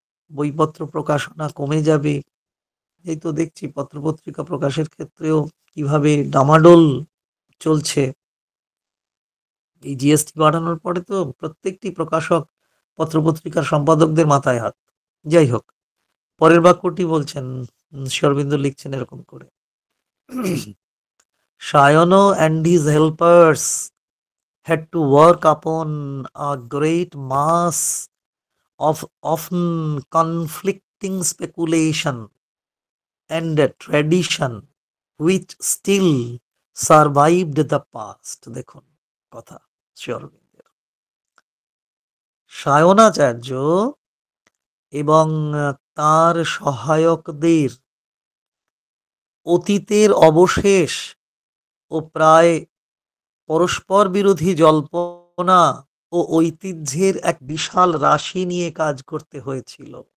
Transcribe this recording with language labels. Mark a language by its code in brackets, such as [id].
[bn] বইপত্র প্রকাশনা কমে যাবে, এই তো দেখছি পত্রপত্রিকা প্রকাশের ক্ষেত্রেও কিভাবে ডামাডোল চলছে। এই জিএসটি বাড়ানোর পরে তো প্রত্যেকটি প্রকাশক, পত্রপত্রিকার সম্পাদকদের মাথায় হাত। যাই হোক, পরের বাক্যটি বলছেন, শরবিন্দু লিখছেন এরকম করে: [en] Shayano and his helpers had to work upon a great mass of often conflicting speculation and a tradition which still survived the past. [bn] দেখুন কথা শ্রীঅরবিন্দের। সায়নাচার্য এবং তার সহায়কদের অতীতের অবশেষ ও প্রায় পরস্পর বিরোধী জল্পনা ও ঐতিহ্যের এক বিশাল রাশি নিয়ে কাজ করতে হয়েছিল।